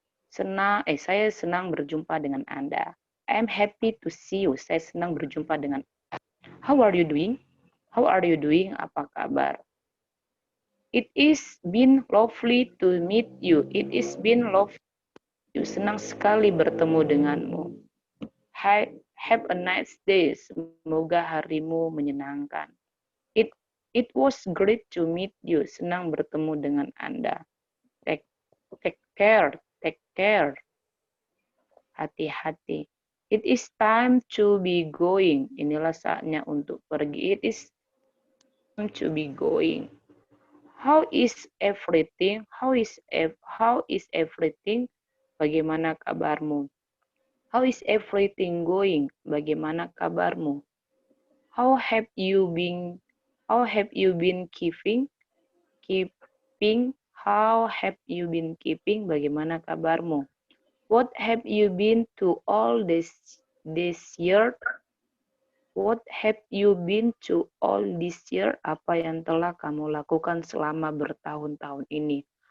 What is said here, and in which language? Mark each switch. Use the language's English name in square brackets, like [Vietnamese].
[Indonesian] Saya senang berjumpa dengan Anda. [English] I am happy to see you. [Indonesian] Saya senang berjumpa dengan Anda. [English] How are you doing? How are you doing? [Indonesian] Apa kabar? [English] It is been lovely to meet you. It is been lovely. [Indonesian] Senang sekali bertemu denganmu. [English] Have a nice day. [Indonesian] Semoga harimu menyenangkan. [English] It was great to meet you. [Indonesian] Senang bertemu dengan Anda. [English] Take care. Take care. [Indonesian] Hati-hati. [English] It is time to be going. [Indonesian] Inilah saatnya untuk pergi. [English] It is time to be going. How is everything? How is everything? [Indonesian] Bagaimana kabarmu? [English] How is everything going? [Indonesian] Bagaimana kabarmu? [English] How have you been? How have you been keeping? Keeping. How have you been keeping? [Indonesian] Bagaimana kabarmu? [English] What have you been to all this year? What have you been to all this year? [Indonesian] Apa yang telah kamu lakukan selama bertahun-tahun ini?